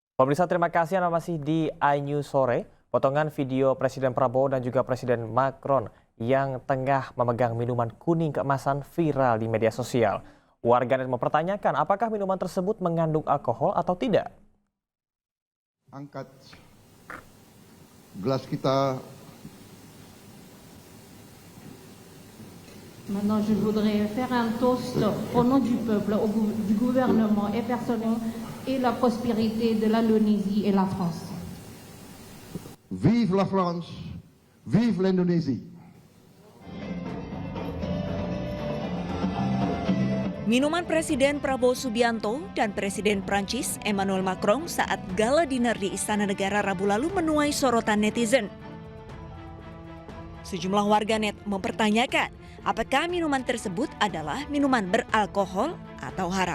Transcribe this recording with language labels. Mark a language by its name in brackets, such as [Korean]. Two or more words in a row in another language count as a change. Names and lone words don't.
[Indonesian] Pemirsa, terima kasih Anda masih di iNews Sore. Potongan video Presiden Prabowo dan juga Presiden Macron yang tengah memegang minuman kuning keemasan viral di media sosial. Warganet mempertanyakan apakah minuman tersebut mengandung alkohol atau tidak. Angkat gelas kita. [French] Maintenant, je voudrais faire un toast au nom du peuple, du gouvernement et personnel et la prospérité de l'Indonésie et la France. Vive la France, vive l'Indonésie. [Indonesian] Minuman Presiden Prabowo Subianto dan Presiden Prancis Emmanuel Macron saat [English] gala dinner [Indonesian] di Istana Negara Rabu lalu menuai sorotan netizen. Sejumlah warganet mempertanyakan apakah minuman tersebut adalah minuman beralkohol atau haram.